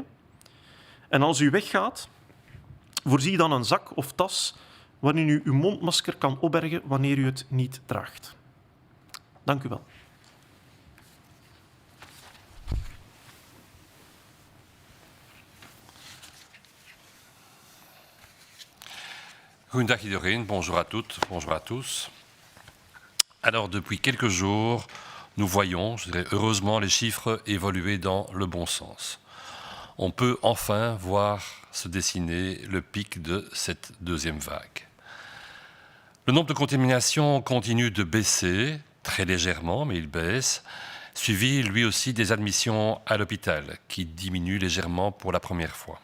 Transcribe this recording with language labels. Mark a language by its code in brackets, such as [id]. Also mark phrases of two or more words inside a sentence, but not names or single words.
[nl] En als u weggaat, voorzie dan een zak of tas waarin u uw mondmasker kan opbergen wanneer u het niet draagt. Dank u wel. Goedendag iedereen, [fr] bonjour à toutes, bonjour à tous. Alors depuis quelques jours, nous voyons, je dirais heureusement, les chiffres évoluer dans le bon sens. On peut enfin voir se dessiner le pic de cette deuxième vague. Le nombre de contaminations continue de baisser, très légèrement, mais il baisse, suivi lui aussi des admissions à l'hôpital, qui diminuent légèrement pour la première fois.